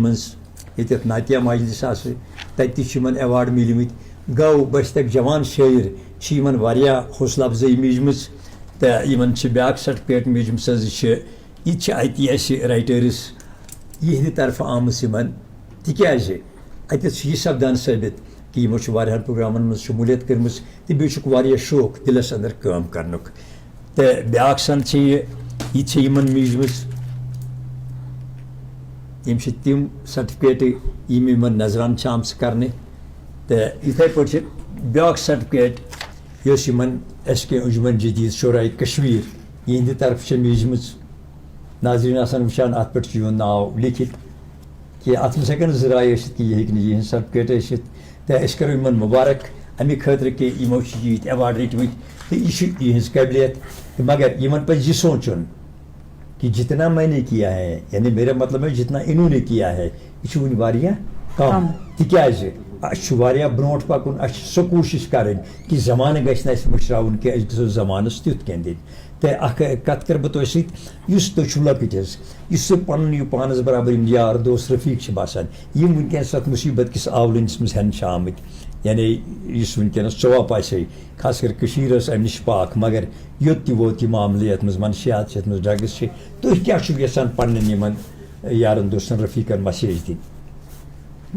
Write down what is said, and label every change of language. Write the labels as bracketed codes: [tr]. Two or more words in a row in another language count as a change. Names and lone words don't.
[ks] منٛز ییٚتٮ۪تھ ناتیہ مجلس آسہِ تَتہِ تہِ چھِ یِمن ایواڈ میٖلمٕتۍ گو بٔسۍ جوان شٲعر چھِ یِمن واریاہ حوصلہٕ افضٲیی میٖجمٕژ تہٕ یِمن چھِ بیٛاکھ سرٹِفکیٹ میٖجمٕژ حظ یہِ چھِ یہِ تہِ چھِ اَتہِ اَسہِ رایٹٲرٕس یِہنٛدِ طرفہٕ آمٕژ یِمن تِکیٛازِ اَتٮ۪تھ چھُ یہِ سپدان ثٲبت کہِ یِمو چھُ واریاہن پروگرامن منٛز شموٗلیت کٔرمٕژ تہٕ بیٚیہِ چھُکھ واریاہ شوق دِلس انٛدر کٲم کرنُک تہٕ بیٛاکھ سن چھِ یہِ چھِ یِمن میٖجمٕژ یِم چھِ تِم سرٹِفکیٹہٕ یِم یِمن نظرانہٕ چھِ آمژٕ کرنہٕ تہٕ یِتھٕے پٲٹھۍ چھِ بیٛاکھ سرٹِفکیٹ یۄس یِمن ایس کے انجمن جدیٖد شورایہِ کشمیٖر یِہنٛدِ طرفہٕ چھےٚ میٖجمٕژ ناظریٖن آسان وٕچھان اَتھ پٮ۪ٹھ چھُ یِہُنٛد ناو لیکھِتھ کہِ اَتھ منٛز ہٮ۪کن زٕ راے ٲسِتھ کہِ یہِ ہیٚکہِ نہٕ یِہنٛز سرٹِفکیٹ ٲسِتھ تہٕ أسۍ کرو یِمن مُبارک اَمہِ خٲطرٕ کہِ یِمو چھِ ییٖتۍ ایواڈ رٔٹمٕتۍ تہٕ یہِ چھُ یِہنٛز قٲبلیت تہٕ مگر یِمن پَزِ یہِ سونٛچُن کہ [ur] جتنا میں نے کیا ہے یعنی میرا مطلب ہے جتنا انہوں نے کیا ہے [ks] یہ چھُ وُنہِ واریاہ کم تِکیٛازِ اَسہِ چھُ واریاہ برونٛٹھ پکُن اَسہِ چھِ سۄ کوٗشِش کَرٕنۍ کہِ زمانہٕ گژھِ نہٕ اَسہِ مٔشراوُن کہِ أسۍ گژھو زمانس تیُتھ کینٛہہ دِنۍ تہٕ اکھ کتھ کرٕ بہٕ تۄہہِ سۭتۍ یُس تُہۍ چھِو لۄکٕٹۍ حظ یُس تُہۍ پنُن یہِ پانس برابر یِم یار دوس رفیٖق چھِ باسان یِم وٕنکیٚنس اتھ مُصیبت کِس آولٲنِس منٛز ہٮ۪نہٕ چھِ آمٕتۍ یعنی یُس وٕنکیٚنس ژوٚپ آسہِ ہے خاص کر کٔشیٖر ٲس امہِ نِش پاک مگر یوٚت تہِ ووت یہِ معاملہٕ یتھ منٛز منشیات چھِ یتھ منٛز ڈرگٕز چھِ تُہۍ کیٛاہ چھِو یژھان پننٮ۪ن یِمن یارن دوستن رفیٖقن مسیج دِنۍ